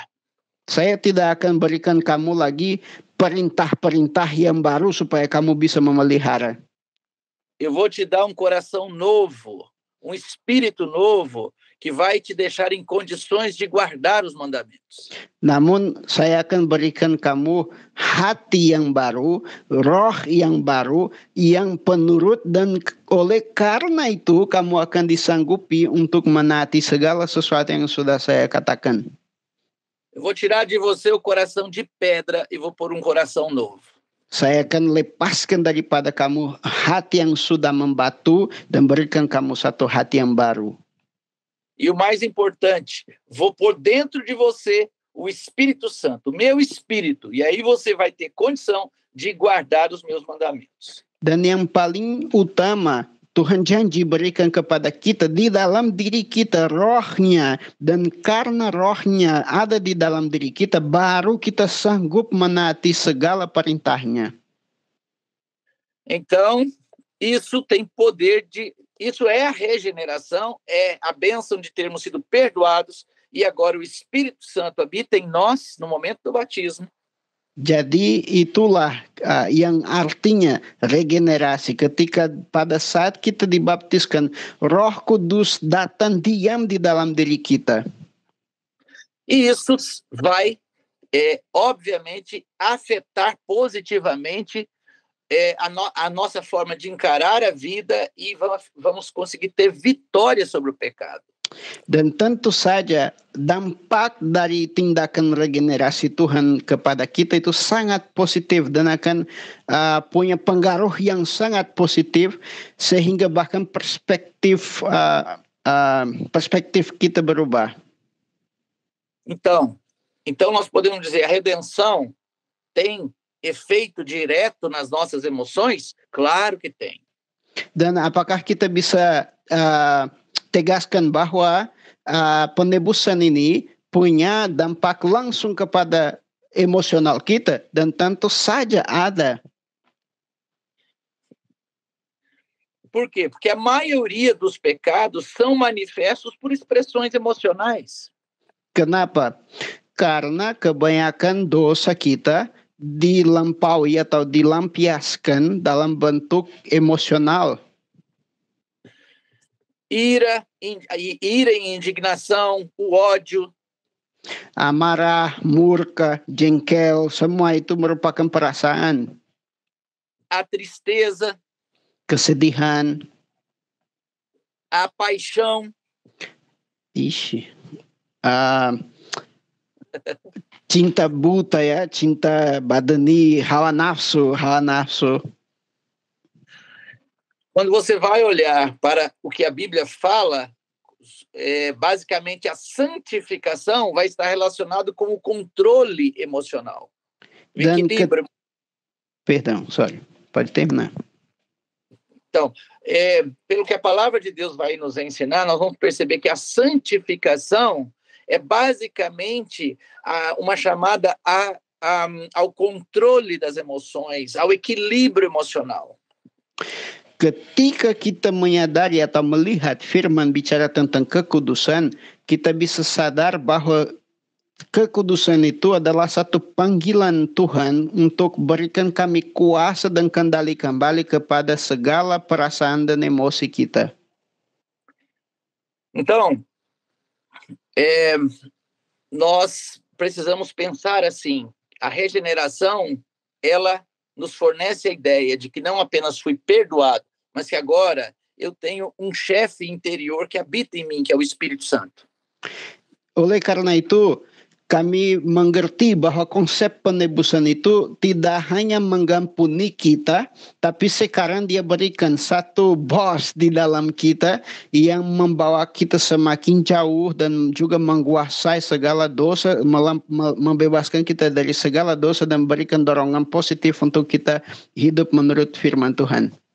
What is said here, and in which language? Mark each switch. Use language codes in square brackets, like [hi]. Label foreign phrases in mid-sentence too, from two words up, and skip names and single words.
[id] Saya tidak akan berikan kamu lagi perintah-perintah yang baru supaya kamu bisa memelihara. [pt] Eu vou te dar um coração novo, um espírito novo, que vai te deixar em condições de guardar os mandamentos. [id] Namun saya akan berikan kamu hati yang baru, roh yang baru, yang penurut dan oleh karena itu kamu akan disanggupi untuk menaati segala sesuatu yang sudah saya katakan. [pt] Eu vou tirar de você o coração de pedra e vou pôr um coração novo. [id] Saya akan lepaskan daripada kamu hati yang sudah membatu dan berikan kamu satu hati yang baru. [pt] E o mais importante, vou pôr dentro de você o Espírito Santo, o meu Espírito. E aí você vai ter condição de guardar os meus mandamentos. [id] Dan yang paling utama, Tuhan janji berikan kepada kita di dalam diri kita rohnya. Dan karena rohnya ada di dalam diri kita, baru kita sanggup menaati segala perintahnya. [pt] Então, isso tem poder de... Isso é a regeneração, é a bênção de termos sido perdoados e agora o Espírito Santo habita em nós no momento do batismo. [id] Jadi itulah yang artinya regenerasi. Ketika pada saat kita dibaptiskan, Roh Kudus datang diam di dalam diri kita. [pt] E isso vai, obviamente, afetar positivamente a nossa forma de encarar a vida e vamos conseguir ter vitória sobre o pecado. [id] Dan tentu saja dampak dari tindakan regenerasi Tuhan kepada kita itu sangat positif dan akan punya pengaruh yang sangat positif sehingga bahkan perspektif kita berubah. [pt] Então nós podemos dizer, a redenção tem efeito direto nas nossas emoções? Claro que tem. [id] Dan apakah kita bisa tegaskan bahwa penebusan ini punya dampak langsung kepada emosional kita? Dan tentu saja ada. [pt] Por quê? Porque a maioria dos pecados são manifestos por expressões emocionais. [id] Kenapa? Karena kebanyakan dosa kita dilampaui atau dilampiaskan dalam bentuk emosional. [pt] Ira e indignação, o ódio. [id] Amarah, murka, jengkel, semua itu merupakan perasaan. [pt] A tristeza. [id] Kesedihan. [pt] A paixão. [id] Cinta buta ya, cinta badani, hawa nafsu. [pt] Quando você vai olhar para o que a Bíblia fala, basicamente a santificação vai estar relacionado com o controle emocional. O equilíbrio. Perdão, pode terminar. Então, pelo que a palavra de Deus vai nos ensinar, nós vamos perceber que a santificação é basicamente uma chamada ao controle das emoções, ao equilíbrio emocional. [id] Ketika kita menyadari atau melihat firman bicara tentang kekudusan, kita bisa sadar bahwa kekudusan itu adalah satu panggilan Tuhan untuk berikan kami kuasa dan kendali kembali kepada segala perasaan dan emosi kita. [pt] Então, nós precisamos pensar assim, a regeneração, ela nos fornece a ideia de que não apenas fui perdoado, mas que agora eu tenho um chefe interior que habita em mim, que é o Espírito Santo. [id] Oleh karena itu, kami mengerti bahwa konsep penebusan itu tidak hanya mengampuni kita, tapi sekarang dia berikan satu bos di dalam kita yang membawa kita semakin jauh dan juga menguasai segala dosa, membebaskan kita dari segala dosa dan berikan dorongan positif untuk kita hidup menurut firman Tuhan.